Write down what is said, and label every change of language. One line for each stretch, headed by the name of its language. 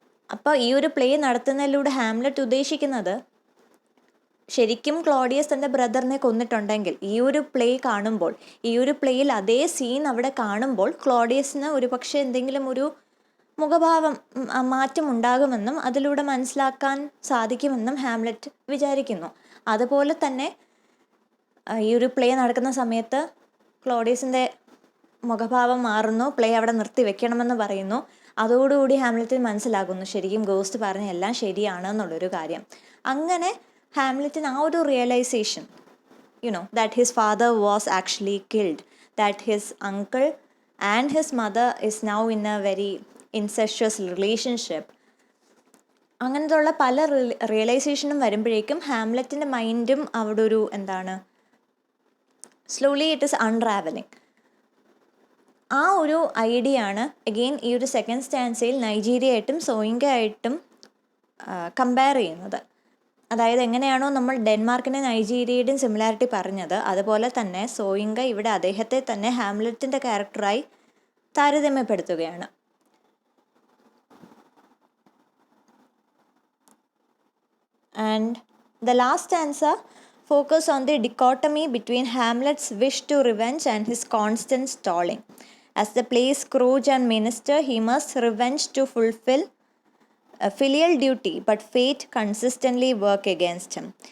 Malayalam: അപ്പോൾ ഈ ഒരു പ്ലേ നടത്തുന്നതിലൂടെ ഹാംലെറ്റ് ഉദ്ദേശിക്കുന്നത്, ശരിക്കും ക്ലോഡിയസ് തൻ്റെ ബ്രദറിനെ കൊന്നിട്ടുണ്ടെങ്കിൽ ഈ ഒരു പ്ലേ കാണുമ്പോൾ, ഈ ഒരു പ്ലേയിൽ അതേ സീൻ അവിടെ കാണുമ്പോൾ ക്ലോഡിയസിന് ഒരു പക്ഷേ എന്തെങ്കിലും ഒരു മുഖഭാവം മാറ്റം ഉണ്ടാകുമെന്നും അതിലൂടെ മനസ്സിലാക്കാൻ സാധിക്കുമെന്നും ഹാംലെറ്റ് വിചാരിക്കുന്നു. അതുപോലെ തന്നെ ഈ ഒരു പ്ലേ നടക്കുന്ന സമയത്ത് ക്ലോഡിയസിൻ്റെ മുഖഭാവം മാറുന്നു, പ്ലേ അവിടെ നിർത്തി വെക്കണമെന്ന് പറയുന്നു. അതോടുകൂടി ഹാംലെറ്റിന് മനസ്സിലാകുന്നു ശരിക്കും ഗോസ്റ്റ് പറഞ്ഞ എല്ലാം ശരിയാണ് എന്നുള്ളൊരു കാര്യം. അങ്ങനെ ഹാംലെറ്റിന് ആ ഒരു realisation,
English: that his father was actually killed, that his uncle and his mother is now in a very incestuous relationship,
Malayalam: അങ്ങനത്തെ ഉള്ള പല റിയലൈസേഷനും വരുമ്പോഴേക്കും ഹാംലെറ്റിൻ്റെ മൈൻഡും അവിടെ ഒരു
English: Slowly it is unravelling.
Malayalam: ആ ഒരു ഐഡിയ ആണ് അഗെയിൻ ഈ ഒരു സെക്കൻഡ് സ്റ്റാൻസയിൽ നൈജീരിയ ആയിട്ടും സോയിങ്ക ആയിട്ടും കമ്പയർ ചെയ്യുന്നത്. അതായത് എങ്ങനെയാണോ നമ്മൾ ഡെൻമാർക്കിൻ്റെ നൈജീരിയയുടെയും സിമിലാരിറ്റി പറഞ്ഞത്, അതുപോലെ തന്നെ സോയിങ്ക ഇവിടെ അദ്ദേഹത്തെ തന്നെ ഹാംലെറ്റിൻ്റെ ക്യാരക്ടറായി താരതമ്യപ്പെടുത്തുകയാണ്.
English: And the last stanza focus on the dichotomy between Hamlet's wish to revenge and his constant stalling. As the play's Scrooge and minister, he must revenge to fulfill a filial duty, but fate consistently work against him.